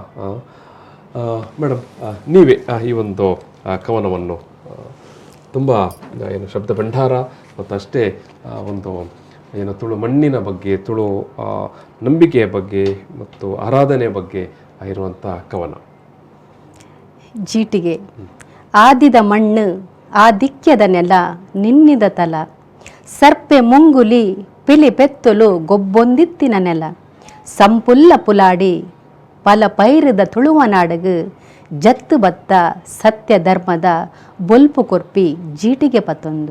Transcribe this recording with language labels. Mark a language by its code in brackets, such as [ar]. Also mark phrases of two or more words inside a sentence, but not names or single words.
[kn] ಮೇಡಮ್ ನೀವೇ ಈ ಒಂದು ಕವನವನ್ನು ತುಂಬ ಏನು ಶಬ್ದ ಭಂಡಾರ ಮತ್ತು ಅಷ್ಟೇ ಒಂದು ಏನು ತುಳು ಮಣ್ಣಿನ ಬಗ್ಗೆ, ತುಳು ನಂಬಿಕೆಯ ಬಗ್ಗೆ ಮತ್ತು ಆರಾಧನೆಯ ಬಗ್ಗೆ ಇರುವಂಥ ಕವನ. [tcy] ಜೀಟಿಗೆ. ಆದಿದ ಮಣ್ಣು ಆದಿಕ್ಯದ ನೆಲ ನಿನ್ನಿದ ತಲ, ಸರ್ಪೆ ಮುಂಗುಲಿ ಪಿಲಿ ಪೆತ್ತಲು ಗೊಬ್ಬೊಂದಿತ್ತಿನ ನೆಲ, ಸಂಪುಲ್ಲ ಪುಲಾಡಿ ಪಲ ಪೈರದ ತುಳುವನಾಡಗು, ಜತ್ತು ಬತ್ತ ಸತ್ಯ ಧರ್ಮದ ಬೊಲ್ಪು ಕೊರ್ಪಿ ಜೀಟಿಗೆ ಪತ್ತೊಂದು.